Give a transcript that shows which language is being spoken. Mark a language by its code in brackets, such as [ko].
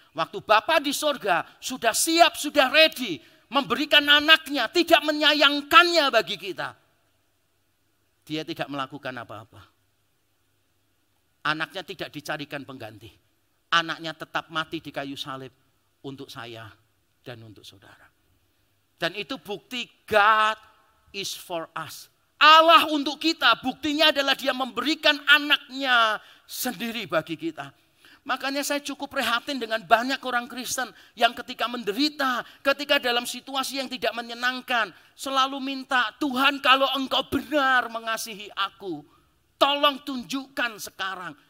[id] Waktu Bapa di surga sudah siap, sudah ready memberikan anaknya, tidak menyayangkannya bagi kita. Dia tidak melakukan apa-apa. Anaknya tidak dicarikan pengganti. Anaknya tetap mati di kayu salib untuk saya dan untuk saudara. Dan itu bukti [en] God is for us. [id] Allah untuk kita, buktinya adalah Dia memberikan anaknya sendiri bagi kita. Makanya saya cukup prihatin dengan banyak orang Kristen yang ketika menderita, ketika dalam situasi yang tidak menyenangkan, selalu minta, Tuhan kalau engkau benar mengasihi aku, tolong tunjukkan sekarang.